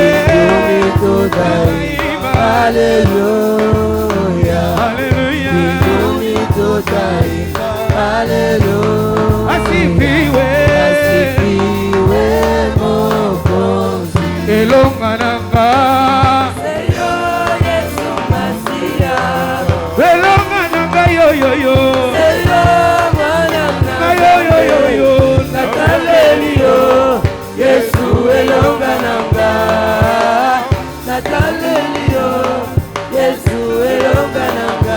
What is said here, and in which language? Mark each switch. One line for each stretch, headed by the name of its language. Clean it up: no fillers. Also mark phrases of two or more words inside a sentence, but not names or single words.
Swahili: Mbinguni tutaimba. Haleluya. Haleluya. Mbinguni tutaimba. Haleluya. Asifiwe. Asifiwe Mwokozi.
Lingala: Elongananga. Señor Yesu Masia. Elongananga yo yo yo. Señor Mananga. Yo yo yo yo. Natalelio. Yesu elongananga. Natalelio. Yesu elongananga.